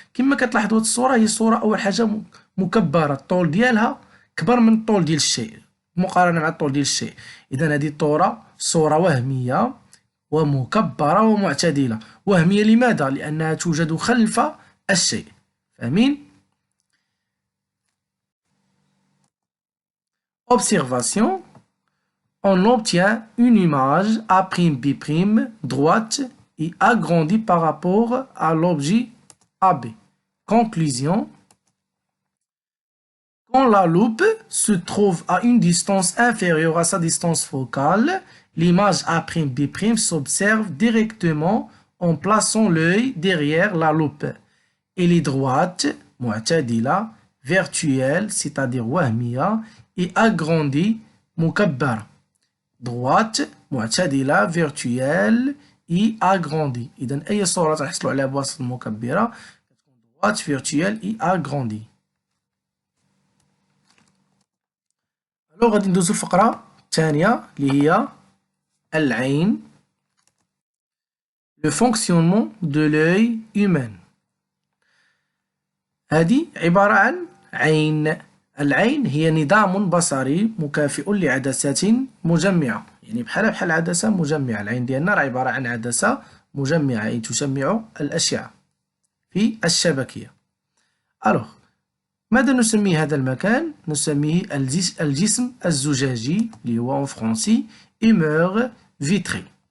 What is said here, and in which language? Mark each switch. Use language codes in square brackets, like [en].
[ar] كما كتلاحظوا هاد الصوره هي صوره اول حاجه مكبره، الطول ديالها كبر من الطول ديال الشيء مقارنه مع الطول ديال الشيء. اذا هذه صوره وهميه ومكبره ومعتدله. وهميه لماذا؟ لانها توجد خلف الشيء. فاهمين؟ [fr] Observation. On obtient une image A'B' droite et agrandie par rapport à l'objet AB. Conclusion. Quand la loupe se trouve à une distance inférieure à sa distance focale, l'image A'B' s'observe directement en plaçant l'œil derrière la loupe. Elle est droite, [ar] mu'tadila, [fr] virtuelle, c'est-à-dire [ar] wahmiya, [fr] et agrandie, [ar] mukabbara. [fr] Droite, [ar] mu'tadila, [fr] virtuelle et agrandie. [ar] إذن أي صورة تحصلوا عليها بواسطة المكبرة تكون [fr] droite, virtuelle et agrandie. [ar] alors غادي ندوزو الفقرة الثانية اللي هي العين. [fr] Le fonctionnement de l'œil humain. [ar] هذه عبارة عن عين. العين هي نظام بصري مكافئ لعدسات مجمعة، يعني بحال عدسة مجمعة. العين ديالنا راه عبارة عن عدسة مجمعة، أي تجمع الأشعة في الشبكية. ألوغ، ماذا نسمي هذا المكان؟ نسميه الجسم الزجاجي اللي هو [fr] en français humeur vitrée.